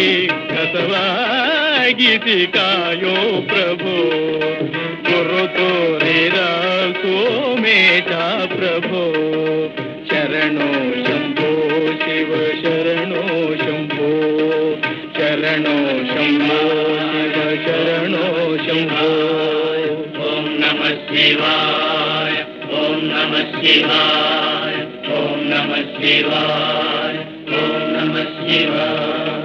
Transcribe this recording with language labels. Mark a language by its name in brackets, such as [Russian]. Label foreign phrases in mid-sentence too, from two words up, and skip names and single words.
[Kannada] ಕಸವಾಗಿಸಿ ಕಾಯೋ ಪ್ರಭು ಗುರು ತೋರಿದ ಸೋಮೇಶ ಪ್ರಭು ಶರಣೋ ಶಂಭೋ ಶಿವ ಶರಣೋ ಶಂಭೋ ಶರಣೋ ಶಂಭೋ ಶಿವ ಶರಣೋ ಶಂಭೋ [Sanskrit] ಓಂ ನಮಃ ಶಿವಾಯ ಓಂ ನಮಃ ಶಿವಾಯ ಓಂ ನಮಃ ಶಿವಾಯ ಓಂ ನಮಃ ಶಿವಾಯ